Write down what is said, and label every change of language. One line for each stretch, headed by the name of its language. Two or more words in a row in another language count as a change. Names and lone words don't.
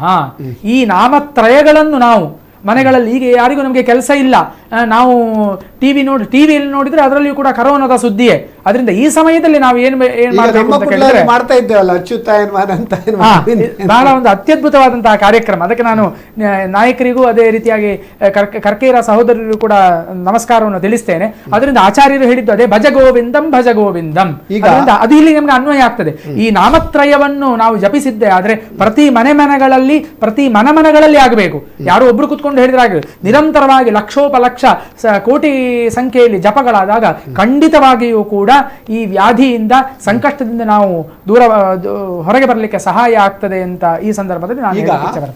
Kannada: ಈ ನಾಮತ್ರಯಗಳನ್ನು ನಾವು ಮನೆಗಳಲ್ಲಿ, ಈಗ ಯಾರಿಗೂ ನಮಗೆ ಕೆಲಸ ಇಲ್ಲ, ನಾವು ಟಿವಿಯಲ್ಲಿ ನೋಡಿದ್ರೆ ಅದರಲ್ಲಿಯೂ ಕೂಡ ಕರೋನಾದ ಸುದ್ದಿಯೇ. ಅದರಿಂದ ಈ ಸಮಯದಲ್ಲಿ ನಾವು ಏನ್ ಮಾಡಬೇಕು ಅಂತ ಕೇಳಿದ್ರೆ ಮಾಡ್ತಾ ಇದ್ದೇವಲ್ಲ ಅಚ್ಯುತಾಯನ್ಮಾನ ಅಂತ ಬಹಳ ಒಂದು ಅತ್ಯದ್ಭುತವಾದಂತಹ ಕಾರ್ಯಕ್ರಮ. ಅದಕ್ಕೆ ನಾನು ನಾಯಕರಿಗೂ ಅದೇ ರೀತಿಯಾಗಿ ಕರ್ಕೇರ ಸಹೋದರರಿಗೂ ಕೂಡ ನಮಸ್ಕಾರವನ್ನು ತಿಳಿಸ್ತೇನೆ. ಅದರಿಂದ ಆಚಾರ್ಯರು ಹೇಳಿದ್ದು ಅದೇ,
Sanskrit: ಭಜ ಗೋವಿಂದಂ ಭಜ ಗೋವಿಂದಂ.
Kannada: ಅದು ಇಲ್ಲಿ ನಮ್ಗೆ ಅನ್ವಯ ಆಗ್ತದೆ. ಈ ನಾಮತ್ರಯವನ್ನು ನಾವು ಜಪಿಸಿದ್ದೆ ಆದ್ರೆ ಪ್ರತಿ ಮನೆಗಳಲ್ಲಿ ಪ್ರತಿ ಮನಗಳಲ್ಲಿ ಆಗಬೇಕು. ಯಾರೋ ಒಬ್ರು ಕುತ್ಕೊಂಡು ಹೇಳಿದ್ರೆ ಆಗಬೇಕು. ನಿರಂತರವಾಗಿ ಲಕ್ಷೋಪಲಕ್ಷ ಕೋಟಿ ಸಂಖ್ಯೆಯಲ್ಲಿ ಜಪಗಳಾದಾಗ ಖಂಡಿತವಾಗಿಯೂ ಕೂಡ ಈ ವ್ಯಾಧಿಯಿಂದ ಸಂಕಷ್ಟದಿಂದ ನಾವು ಹೊರಗೆ ಬರಲಿಕ್ಕೆ ಸಹಾಯ ಆಗ್ತದೆ ಅಂತ ಈ ಸಂದರ್ಭದಲ್ಲಿ ನಾನು ಹೇಳಲಿಕ್ಕೆ ಬರ್ತೇನೆ.